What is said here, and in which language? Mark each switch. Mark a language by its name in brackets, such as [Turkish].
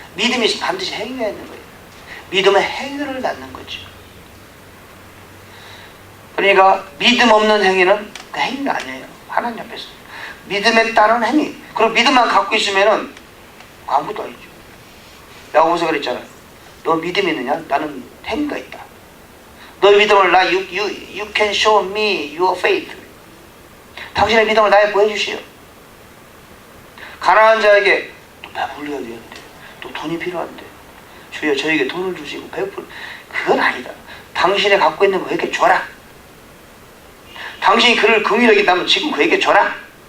[Korean] 믿음이 있으면 반드시 행위가 있는 거예요. 믿음의 행위를 낳는 거죠. 그러니까 믿음 없는 행위는 그 행위가 아니에요. 하나님 앞에서 믿음에 따른 행위. 그리고 믿음만 갖고 있으면은 아무것도 아니죠. 야고보서 그랬잖아요. 너 믿음이 있느냐? 나는 행위가 있다. 너 믿음을 [English] you can show me your faith. [Korean] 당신의 믿음을 나에 보여주시오. 가난한 자에게 또 배불려야 되는데 또 돈이 필요한데 주여 저에게 돈을 주시고 배불 그건 아니다. 당신이 갖고 있는 그에게 줘라. 당신이 그를 긍휼히 여긴다면 지금 그에게 줘라.